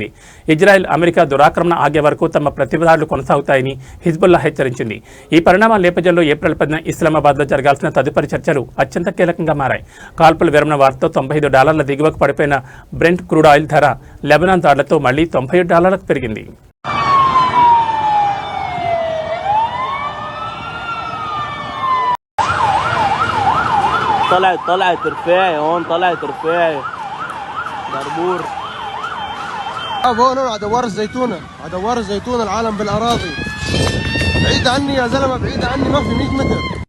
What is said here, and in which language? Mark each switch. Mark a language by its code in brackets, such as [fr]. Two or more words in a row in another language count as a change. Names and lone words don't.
[te] ఇజ్రాయెల్, అమెరికా దురాక్రమణ ఆగే వరకు తమ ప్రతిదాడులు కొనసాగుతాయని హిజ్బుల్లా హెచ్చరించింది. ఈ పరిణామాల నేపథ్యంలో ఏప్రిల్ 10న ఇస్లామాబాద్లో జరగాల్సిన తదుపరి చర్చలు అత్యంత కీలకంగా మారాయి. కాల్పుల విరమణ వార్తతో $95 దిగువకు పడిపోయిన బ్రెంట్ [en] crude oil [te] ధర లెబనాన్ దాడులతో మళ్లీ $97 పెరిగింది. [ar] طلعت رفاعي هون طلعت رفاعي دربور هون على دوار الزيتونة العالم بالاراضي بعيد عني يا زلمه بعيد عني ما في 100 متر.